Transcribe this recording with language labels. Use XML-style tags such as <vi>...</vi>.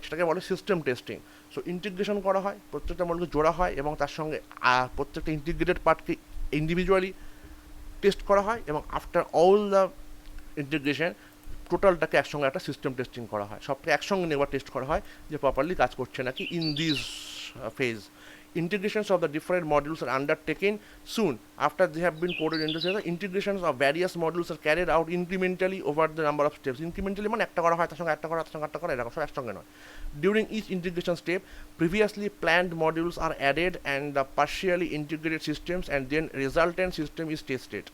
<bn>সেটাকে বলে system testing. So integration করা হয়, প্রত্যেকটা মডিউলকে জোড়া হয় এবং তার সঙ্গে প্রত্যেকটা ইন্টিগ্রেটেড পার্টকে ইন্ডিভিজুয়ালি টেস্ট করা হয়, এবং</bn> <en>after all the integration</en> <bn>টোটালটাকে একসঙ্গে একটা সিস্টেম টেস্টিং করা হয়, সবকে একসঙ্গে নেবার টেস্ট করা হয় যে প্রপারলি কাজ করছে নাকি।</bn> <en>In this phase integrations of the different modules are undertaken soon after they have been coded into the integrations of various modules are carried out incrementally over the number of steps.</en> <bn>Incrementally মানে একটা করা হয়, তার সঙ্গে একটা করা, তার সঙ্গে একটা করা, এরকম সব একসঙ্গে নয়।</bn> <en>During each integration step, previously planned modules are added and the partially integrated systems and then resultant system is tested.</en>